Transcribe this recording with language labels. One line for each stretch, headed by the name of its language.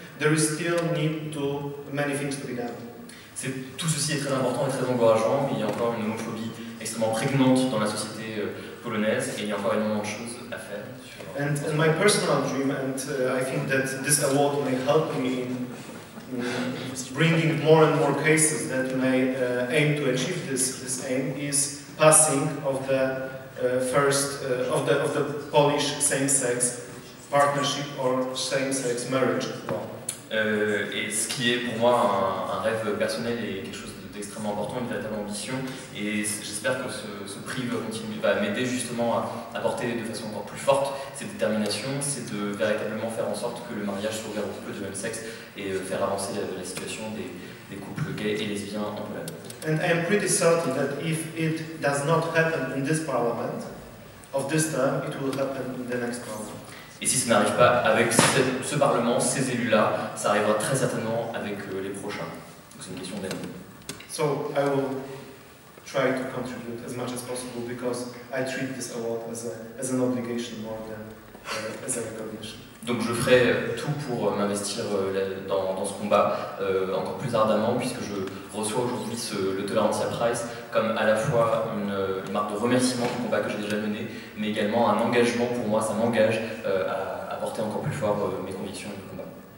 English: There is still need to many things to be done.
French: Tout ceci est très important et très encourageant, mais il y a encore une homophobie extrêmement prégnante dans la société polonaise et il y a encore énormément de choses à faire.
English: And my personal dream, and I think that this award may help me in bringing more and more cases that may aim to achieve this aim, is passing of the of the Polish same-sex partnership or same-sex marriage law.
French: Et ce qui est pour moi un rêve personnel et quelque chose de d'extrêmement important, une véritable ambition, et j'espère que ce prix va m'aider justement à porter de façon encore plus forte cette détermination, c'est de véritablement faire en sorte que le mariage soit ouvert aux couples de même sexe et faire avancer la situation des couples gays et lesbiens en Pologne.
English: And I am pretty certain that if it does not happen in this parliament of this term, it will happen in the next parliament.
French: Et si ça n'arrive pas avec ce Parlement, ces élus-là, ça arrivera très certainement avec les prochains. Donc c'est une question d'année.
English: So I will try to contribute as much as possible because I treat this award as an obligation more than as a recognition.
French: Donc je ferai tout pour m'investir dans ce combat encore plus ardemment, puisque je reçois aujourd'hui le Tolerantia Prize comme à la fois une marque de remerciement du combat que j'ai déjà mené, mais également un engagement pour moi, ça m'engage à porter encore plus fort mes convictions et le combat.